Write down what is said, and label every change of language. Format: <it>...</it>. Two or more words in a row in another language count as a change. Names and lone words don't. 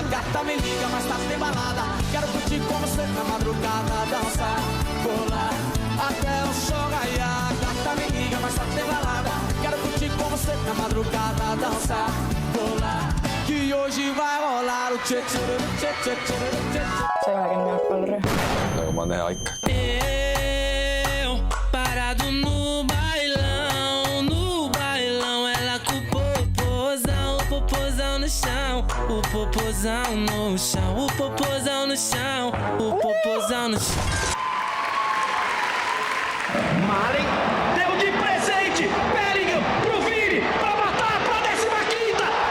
<pt>Gata me liga, mas tá sem balada. Quero curtir com você na madrugada, dançar, rolar até o sol raiar. Gata me liga, mas tá sem balada. Quero curtir com você na madrugada, dançar, rolar. Que hoje vai rolar o tchê tchê tchê tchê tchê tchê.</pt> <et>Sa ei olegi enam jalgpallur. Aga ma olen hea ikka.</et> <pt>Eu parado no bailão, ela com o popozão no chão, o popozão no chão, o popozão no chão, o popozão no chão. Malen deu de presente, Bellingham pro Vini, pra matar pra 15ª.</pt>